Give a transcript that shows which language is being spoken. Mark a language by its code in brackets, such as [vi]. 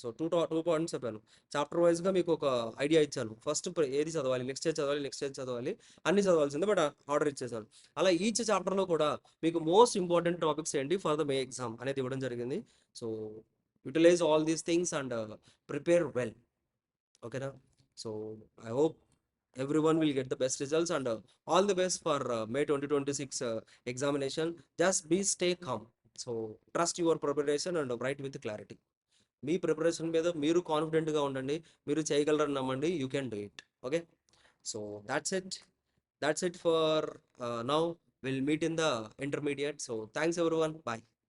[te] So, 2 points చెప్పాను. Chapter వైస్‌గా మీకు ఒక ఐడియా ఇచ్చాను. ఫస్ట్ ఏది చదవాలి, నెక్స్ట్ ఏది చదవాలి, నెక్స్ట్ ఏది చదవాలి అన్నీ చదవాల్సిందే. బట్ ఆర్డర్ ఇచ్చేసాను. అలా ఈచ్ చాప్టర్‌లో కూడా మీకు మోస్ట్ ఇంపార్టెంట్ టాపిక్స్ ఏంటి [en] for the May exam [te] అనేది ఇవ్వడం జరిగింది. [en] So, utilise all these things and prepare well. [te] ఓకేనా? [en] So, I hope everyone will get the best results and all the best for May 2026 examination. Just be stay calm. So, trust your preparation and write with clarity. [te] మీ preparation మీద మీరు కాన్ఫిడెంట్గా ఉండండి. మీరు చేయగలరని నమ్మండి. [en] You can do it. Okay. So, that's it for now. We'll meet in the intermediate. So, thanks everyone. Bye.